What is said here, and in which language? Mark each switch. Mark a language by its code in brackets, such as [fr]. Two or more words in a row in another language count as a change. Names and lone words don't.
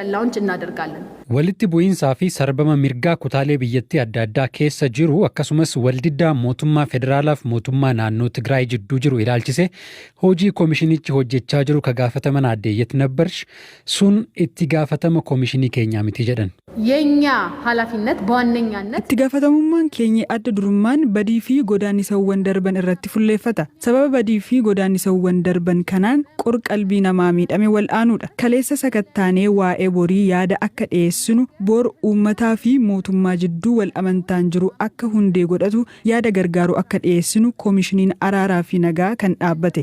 [om] Walitti bu'insaa fi sarbama mirgaa kutaalee biyyattii adda addaa keessa jiru akkasumas waldiddaa mootummaa federaalaaf mootummaa naannoo Tigraay jidduu jiru ilaalchise hojii komishinichi hojjechaa jiru ka gaafataman addeeyyat nabbarsh sun itti gaafatama komishinii keenyaa miti jedhan. [am] የኛ ኃላፊነት በዋነኛነት [om] itti gaafatamummaan keenya adda durummaan badii fi godaanisawwan darban irratti fulleeffata. Sababa badii fi godaanisawwan darban kanaan qorqalbii namaa miidhame wal aanuudha. Kaleessa sakattaanee waa'ee borii yaada akka dhiyeessinu bor uummataa fi mootummaa jidduu wal amantaan jiru akka hundee godhatu yaada gargaaru akka dhiyeessinu komishiniin araaraa fi nagaa kan dhaabbate.